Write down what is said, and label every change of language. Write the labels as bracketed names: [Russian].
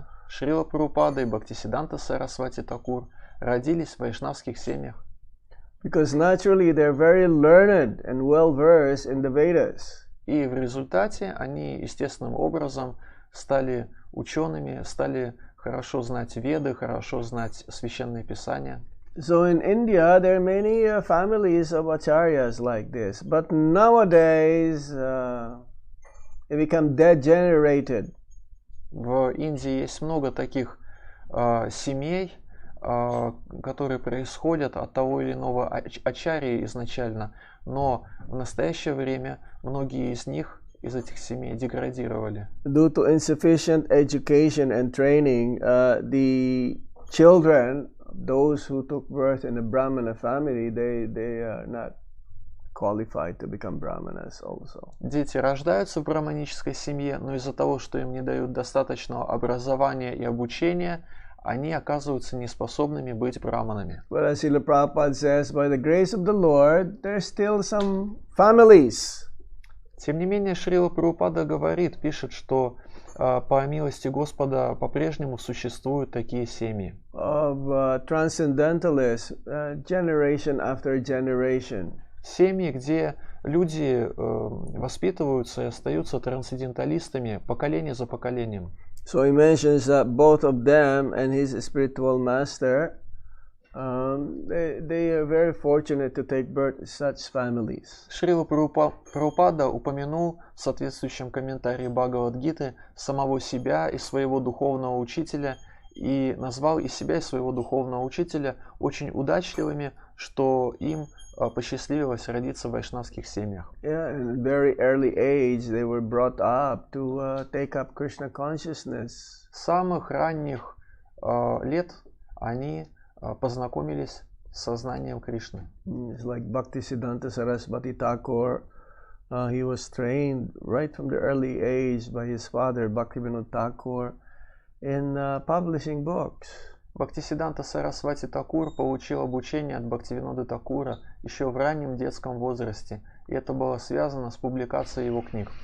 [Russian] Шрила Прабхупада и Бхактисиддханта Сарасвати Такур родились в вайшнавских семьях. [English] Because naturally they're very learned and well versed in the Vedas. [Russian] И в результате они естественным образом стали учеными, стали хорошо знать Веды, хорошо знать священные писания. [English] So in India there are many families of acharyas like this, but nowadays they become degenerated. [Russian] В Индии есть много таких семей, которые происходят от того или иного ачарьи изначально, но в настоящее время многие из них из этих семей деградировали. [English] Due to insufficient education and training, the children, those who took birth in a Brahmana family, they are not qualified to become Brahmanas also. [Russian] Дети рождаются в браманической семье, но из-за того, что им не дают достаточного образования и обучения, они оказываются неспособными быть браманами. [English] But as Srila Prabhupada says, by the grace of the Lord, there's still some families. [Russian] Тем не менее, Шрила Прабхупада говорит, пишет, что по милости Господа по-прежнему существуют такие семьи. [English] Of transcendentalists, generation after generation. [Russian] Семьи, где люди воспитываются и остаются трансценденталистами поколение за поколением. [English] So he mentions that both of them and his spiritual master, they are very fortunate to take birth in such families. [Russian] Шрила Прабхупада упомянул в соответствующем комментарии Бхагавад-гиты самого себя и своего духовного учителя и назвал и себя, и своего духовного учителя очень удачливыми, что им посчастливилось родиться в вайшнавских семьях. [English] Yeah, in very early age they were brought up to take up Krishna consciousness. [Russian] С самых ранних лет они познакомились с сознанием Кришны. [English] It's like Bhaktisiddhanta Saraswati Thakur. He was trained right from the early age by his father Bhaktivinoda Thakur in publishing books. [Russian] Бхактисиддханта Сарасвати Такур получил обучение от Бхактивиноды Такура еще в раннем детском возрасте, и это было связано с публикацией его книг.